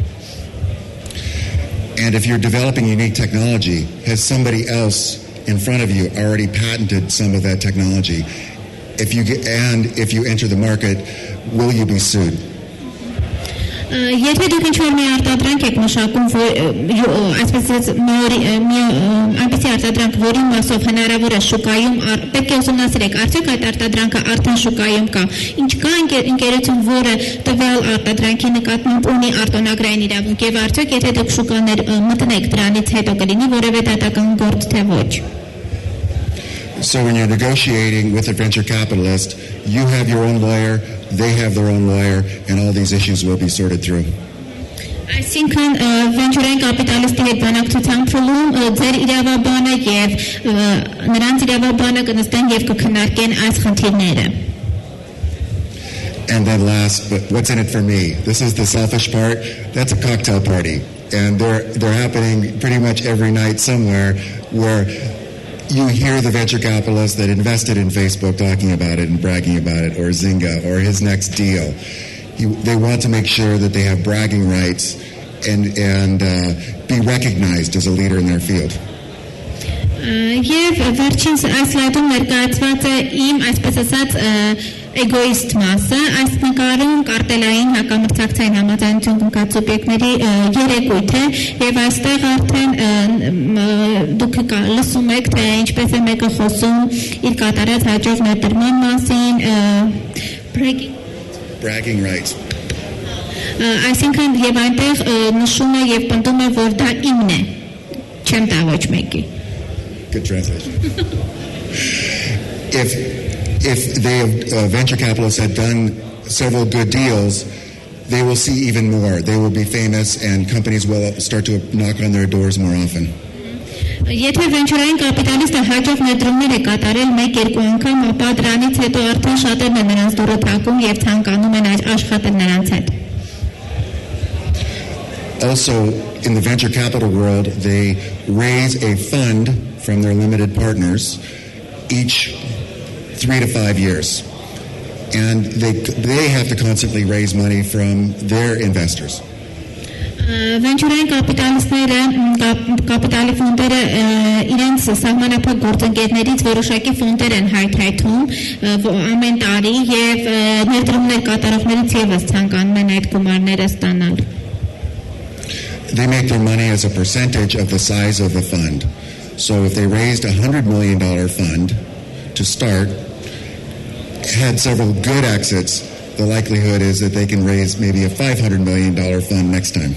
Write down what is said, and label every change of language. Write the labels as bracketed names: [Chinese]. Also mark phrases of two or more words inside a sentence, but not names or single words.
[English] And if you're developing unique technology, has somebody else in front of you already patented some of that technology? If you enter the market, will you be sued? [Armenian] Եթե դուք ինչ-որ մի արտադրանք եք մշակում, այսպես այնպիսի արտադրանք, որի մասով հնարավոր է շուկայում, պետք է ուսումնասիրեք, արդյոք այդ արտադրանքը արդեն շուկայում կա, ինչ կա ընկերություն, որը տվյալ արտադրանքի նկատմամբ ունի արտոնագրային իրավունք եւ արդյոք եթե դուք շուկաներ մտնեք դրանից հետո կլինի որևէ դատական գործ թե ոչ. [English] So when you're negotiating with a venture capitalist, you have your own lawyer, they have their own lawyer, and all these issues will be sorted through. [Armenian] Այսինքն վենչուրային կապիտալիստի հետ բանակցության փուլում ձեր իրավաբանը եւ նրանց իրավաբանը կնստեն եւ կքննարկեն այս խնդիրները. [English] And then last, but what's in it for me? This is the selfish part. That's a cocktail party, and they're happening pretty much every night somewhere where you hear the venture capitalist that invested in Facebook talking about it and bragging about it, or Zynga, or his next deal. They want to make sure that they have bragging rights and be recognized as a leader in their field. [Armenian] Եվ վերջին այս սլայդում ներկայացված է իմ այսպես ասած էգոիստ մասը, այս նկարում կարտելային հակամրցակցային համաձայնություն կնքած սուբյեկտների երեկույթ է եւ այստեղ արդեն դուք լսում եք թե ինչպես է մեկը խոսում իր կատարած հաջող ներդրման մասին, [English] bragging rights. [Armenian] Այսինքն եւ այնտեղ նշում է եւ պնդում է որ դա իմն է, չեմ տա ոչ մեկի. [English] Good translation. If they venture capitalists had done several good deals, they will see even more. They will be famous, and companies will start to knock on their doors more often. [Armenian] Եթե վենչուրային կապիտալիստը հաջող ներդրումներ է կատարել 1-2 անգամ, ապա դրանից հետո արդեն շատերն են նրանց դուրը թակում եւ ցանկանում են աշխատել նրանց հետ. [English] Also, in the venture capital world, they raise a fund from their limited partners each 3 to 5 years. And they have to constantly raise money from their investors. [Armenian] Վենչուրային կապիտալի ֆոնդերը իրենց սահմանափակ գործընկերներից որոշակի ֆոնդեր են հայթայթում ամեն տարի եւ ներդրումներ կատարողներից եւս ցանկանում են այդ գումարները ստանալ. [English] They make their money as a percentage of the size of the fund. So if they raised $100 million fund to start, had several good exits, the likelihood is that they can raise maybe a $500 million fund next time.